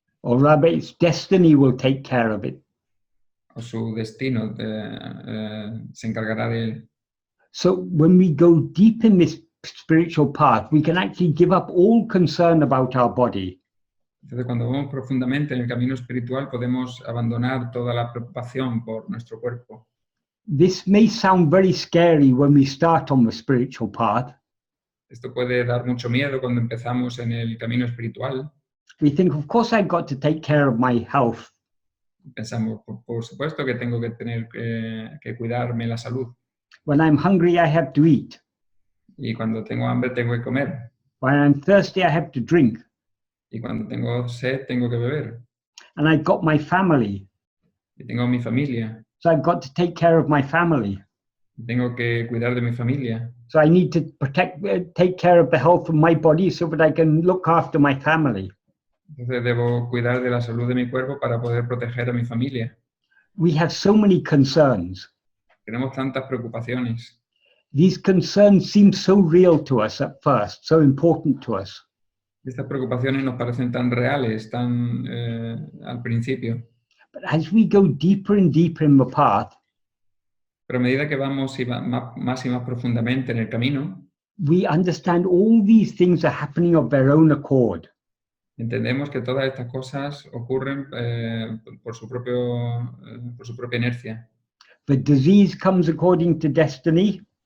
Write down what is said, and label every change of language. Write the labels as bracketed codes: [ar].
[en] Or rather, its destiny will take care of it. [es] O su destino se encargará de él. [en] So when we go deep in this spiritual path, we can actually give up all concern about our body. [es] Entonces, cuando vamos profundamente en el camino espiritual, podemos abandonar toda la preocupación por nuestro cuerpo. [en] This may sound very scary when we start on the spiritual path. [es] Esto puede dar mucho miedo cuando empezamos en el camino espiritual. [en] We think, of course, I've got to take care of my health. [es] Pensamos, por supuesto que tengo que tener que cuidarme la salud. [en] When I'm hungry, I have to eat. [es] Y cuando tengo hambre, tengo que comer. [en] When I'm thirsty, I have to drink. [es] Y cuando tengo sed, tengo que beber. [en] And I've got my family. [es] Y tengo mi familia. [en] So I've got to take care of my family. [es] Y tengo que cuidar de mi familia. [en] So I need to take care of the health of my body so that I can look after my family. [es] Entonces debo cuidar de la salud de mi cuerpo para poder proteger a mi familia. [en] We have so many concerns. [es] Tenemos tantas preocupaciones. [en] These concerns seem so real to us at first, so important to us. [es] Estas preocupaciones nos parecen tan reales, tan al principio. [en] But as we go deeper and deeper in the path, [es] Pero a medida que vamos más y más profundamente en el camino, [en] we understand all these things are happening of their own accord. [es] entendemos que todas estas cosas ocurren por su propia inercia. [en] The disease comes according to destiny.